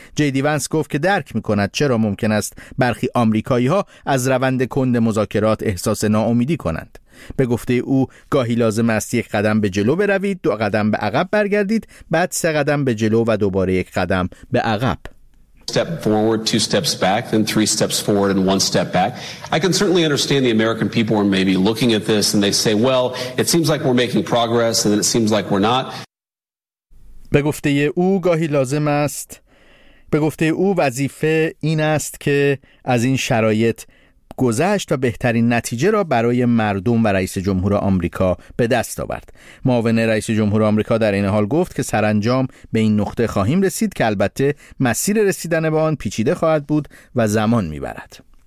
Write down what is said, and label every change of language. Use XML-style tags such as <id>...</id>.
<fa>جی دی ونس گفت که درک میکند چرا ممکن است برخی آمریکایی ها از روند کند مذاکرات احساس ناامیدی کنند. به گفته او گاهی لازم است یک قدم به جلو بروید، دو قدم به عقب برگردید، بعد سه قدم به جلو و دوباره یک قدم به عقب.</fa> <en>Step forward, two steps back, then three steps forward and one step back. I can certainly understand the American people are maybe looking at this and they say, well, it seems like we're making progress and then it seems like we're not.</en> <fa>به گفته او گاهی لازم است. به گفته او وظیفه این است که از این شرایط گذشت و بهترین نتیجه را برای مردم و رئیس جمهور آمریکا به دست آورد. معاون رئیس جمهور آمریکا در این حال گفت که سرانجام به این نقطه خواهیم رسید، که البته مسیر رسیدن به آن پیچیده خواهد بود و زمان می‌برد.</fa>